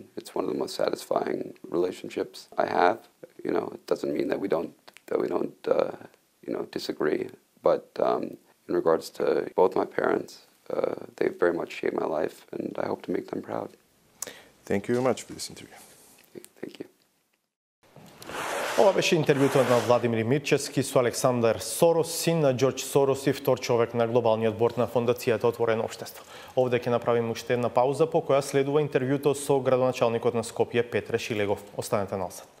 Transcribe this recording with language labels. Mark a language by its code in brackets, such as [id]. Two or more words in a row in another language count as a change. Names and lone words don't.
[en] It's one of the most satisfying relationships I have. It doesn't mean that we don't disagree, but in regards to both my parents, they very much shaped my life, and I hope to make them proud. Thank you very much for this interview. Thank you. [mk] Ова беше интервјуто на Владимир Мирчевски со Александар Сорос, син на Џорџ Сорос и втор човек на глобалниот борд на фондацијата Отворено општество. Овде ќе направиме уште една пауза, по која следува интервјуто со градоначалникот на Скопје Петре Шилегов. Останете насад.